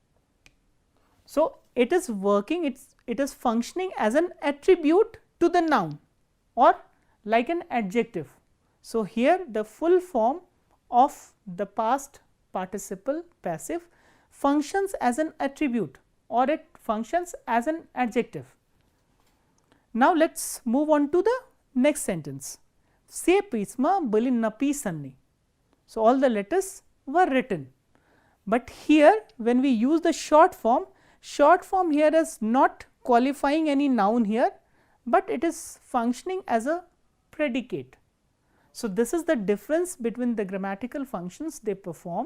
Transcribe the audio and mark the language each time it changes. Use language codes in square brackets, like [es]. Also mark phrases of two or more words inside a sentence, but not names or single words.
[en] So, it is working, it is functioning as an attribute to the noun or like an adjective. So, here the full form of the past participle passive functions as an attribute or it functions as an adjective. Now, let us move on to the next sentence. [ru] Все письма были написаны. [en] So, all the letters were written, but here when we use the short form here is not qualifying any noun here, but it is functioning as a predicate. So, this is the difference between the grammatical functions they perform.